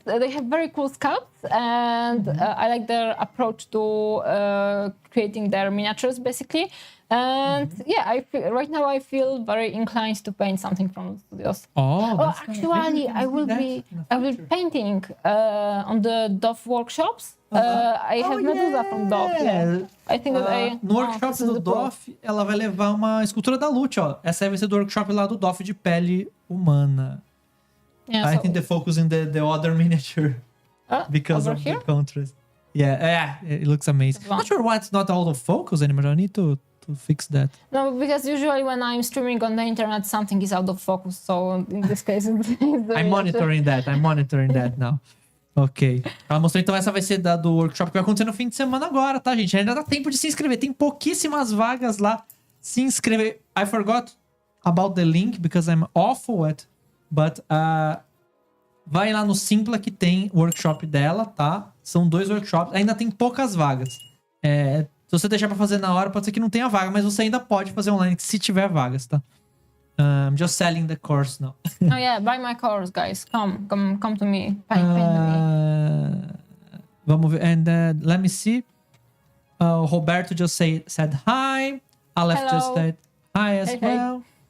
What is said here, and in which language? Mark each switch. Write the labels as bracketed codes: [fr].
[en] They have very cool sculpts, and I like their approach to creating their miniatures, basically. And yeah, right now I feel very inclined to paint something from Studios. Actually, I will be painting on the Dove workshops. I have Medusa from Dove. Yeah. I think that [pt] no workshop do Dove, ela vai levar uma escultura da Lute, ó. Essa aí vai ser do workshop lá do Dove de pele humana. [en] Yeah, I think the focus in the other miniature because of the contrast. Yeah, it looks amazing. Not sure why it's not out of focus anymore. I need to fix that. No, because usually when I'm streaming on the internet, something is out of focus. So in this case, I'm monitoring that now. Ok. [pt] Ela mostrou, então, essa vai ser do workshop que vai acontecer no fim de semana agora, tá, gente? Ainda dá tempo de se inscrever. Tem pouquíssimas vagas lá. Se inscrever. [en] I forgot about the link because I'm awful at... [pt] But vai lá no Simpla que tem o workshop dela, tá? São 2 workshops. Ainda tem poucas vagas. Se você deixar pra fazer na hora, pode ser que não tenha vaga, mas você ainda pode fazer online se tiver vagas, tá? [en] I'm just selling the course now. Oh yeah, buy my course, guys. Come to me. Paint me. [pt] Vamos ver. [en] And let me see. Roberto just said hi. Aleph just said hi as well.